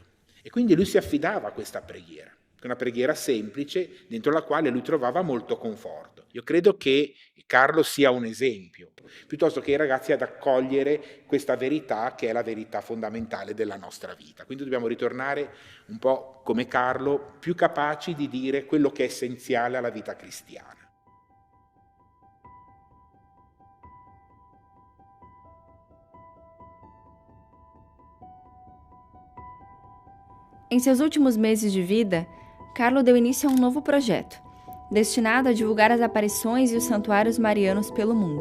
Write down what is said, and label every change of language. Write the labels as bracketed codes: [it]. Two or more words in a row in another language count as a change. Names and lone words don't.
[it] E quindi lui si affidava a questa preghiera. Una preghiera semplice dentro la quale lui trovava molto conforto. Io credo che Carlo sia un esempio, piuttosto che i ragazzi ad accogliere questa verità che è la verità fondamentale della nostra vita. Quindi dobbiamo ritornare un po' come Carlo, più capaci di dire quello che è essenziale alla vita cristiana. [pt] Em seus últimos meses de vida, Carlo deu início a um novo projeto, destinado a divulgar as aparições e os santuários marianos pelo mundo.